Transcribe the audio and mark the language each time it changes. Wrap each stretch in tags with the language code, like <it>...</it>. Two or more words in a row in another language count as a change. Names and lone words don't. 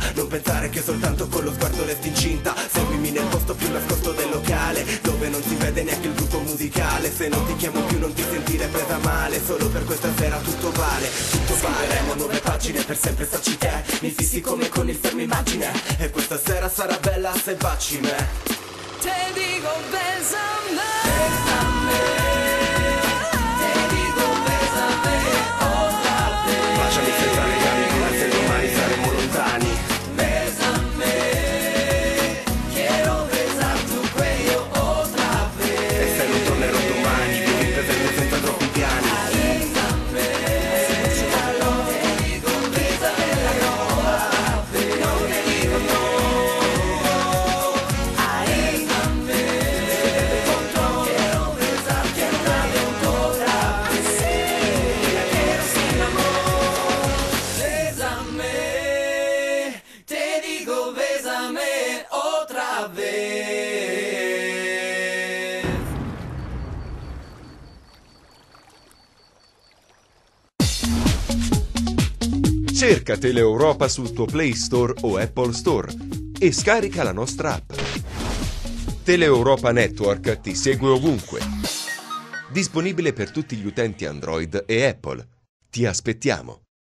<it>Non pensare che soltanto con lo sguardo resti incinta. Seguimi nel posto più nascosto del locale, dove non si vede neanche il gruppo musicale. Se non ti chiamo più non ti sentire presa male. Solo per questa sera tutto vale, tutto vale. Scriveremo nuove pagine, per sempre starci te. Mi fissi come con il fermo immagine, e questa sera sarà bella se baci me.</it> <es>Te digo bésame, bésame. Te digo bésame otra vez.</es> <it>Baciami senza legami pure se domani saremo lontani.</it> <es>Bésame, quiero besar tu cuello otra vez.</es> <it>E se non tornerò domani, vivi il presente senza troppi piani.</it> <es>Bésame, hace mucho calor. Te digo bésame la ropa, no te digo no. Ahí, bésame, quiero besar, quiero una aventura así, la quiero sin amor. Bésame, te digo bésame otra vez.</es> <it>Cerca Teleeuropa sul tuo Play Store o Apple Store e scarica la nostra app. Teleeuropa Network ti segue ovunque. Disponibile per tutti gli utenti Android e Apple. Ti aspettiamo!</it>